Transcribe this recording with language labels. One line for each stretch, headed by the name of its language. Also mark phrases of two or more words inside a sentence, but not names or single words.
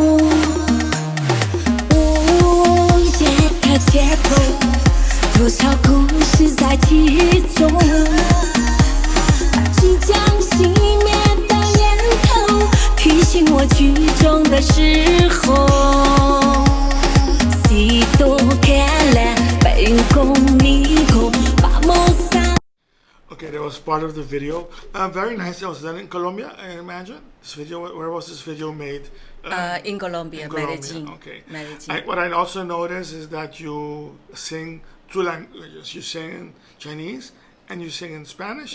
Chinese: 午夜的街头，多少故事在其中，把即将熄灭的念头提醒我剧中的时候。
Spanish: Si tú quieres ven conmigo, vamos a.
English: Okay, there was was part of the video. Very nice. It was done in Colombia, I imagine. This video, where was this video made? In Colombia, Medellin. Okay. Medellin. What I also noticed is that you sing two languages. You sing in Chinese and you sing in Spanish.